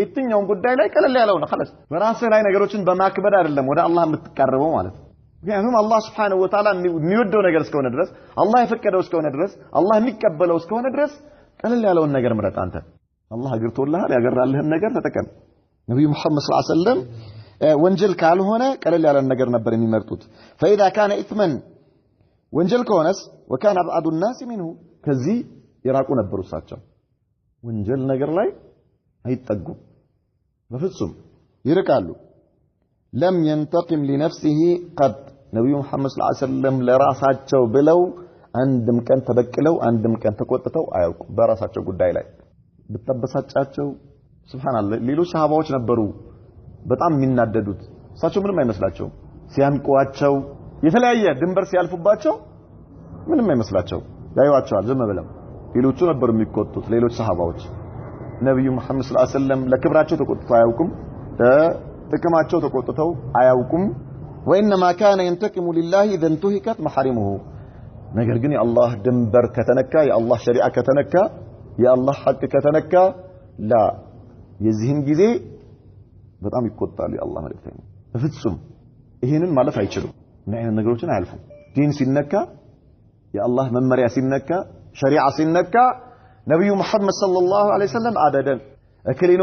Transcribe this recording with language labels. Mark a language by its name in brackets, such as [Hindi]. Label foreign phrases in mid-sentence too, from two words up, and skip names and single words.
[Amharic] በየትኛውም ጉዳይ ላይ ቀለል ያለው ነው خلاص በራስህ ላይ ነገሮችን በማክበድ አይደለም ወደ አላህ የምትቀርበው ማለት ነው ምክንያቱም አላህ [Arabic] سبحانه وتعالى [Amharic] የሚወደው ነገር እስከሆነ ድረስ አላህ የፈቀደው እስከሆነ ድረስ አላህ የሚቀበለው እስከሆነ ድረስ ቀለል ያለውን ነገር ምረጥ አንተ አላህ አግርቶልሃል ያገራልህን ነገር ተጠቀም ነብዩ መሐመድ [Arabic] صلى الله عليه وسلم [Amharic] ወንጀል ካልሆነ ቀለል ያለ ነገር ነበር የሚመርጡት [Arabic] فاذا كان اثما [Amharic] ወንጀል ከሆነስ [Arabic] وكان ابعد الناس منه [Amharic] ከዚህ ይራቁ ነበሩ እሳቸው ወንጀል ነገር ላይ አይጠጉም በፍጹም ይርቃሉ [Arabic] لم ينتقم لنفسه قد [Amharic] ነብዩ መሐመድ [Arabic] صلى الله عليه وسلم [Amharic] ለራሳቸው ብለው አንድም ቀን ተበቅለው አንድም ቀን ተቆጥተው አያውቁም በራሳቸው ጉዳይ ላይ በተበሳጫቸው ሱብሃንአላህ ሌሎች ሰሃባዎች ነበሩ በጣም የሚናደዱት እሳቸው ምንም አይመስላቸው ሲያንቋቸው የተለያየ ድንበር ሲያልፉባቸው ምንም አይመስላቸው ያዩዋቸዋል ዝም ብለው ሌሎቹ ነበሩ የሚቆጡት ሌሎች ሰሃባዎች ነብዩ መሐመድ [Arabic] صلى الله عليه وسلم [Amharic] ለክብራቸው ተቆጥተው አያውቁም ጥቅማቸው ተቆጥተው አያውቁም [Arabic] وانما كان ينتقم لله اذا انتهكت محارمه [Amharic] ነገር ግን የአላህ ድንበር ከተነካ የአላህ ሸሪዓ ከተነካ የአላህ ሐቅ ከተነካ ላ የዚህን ጊዜ በጣም ይቆጣሉ የአላህ መልእክተኛ በፍጹም ይሄንን ማለት አይችሉም እና ይሄን ነገሮችን አያልፉም ዲን ሲነካ የአላህ መመሪያ ሲነካ ሸሪዓ ሲነካ ነብዩ መሐመድ [Arabic] صلى الله عليه وسلم [Amharic] አደደን እከሌ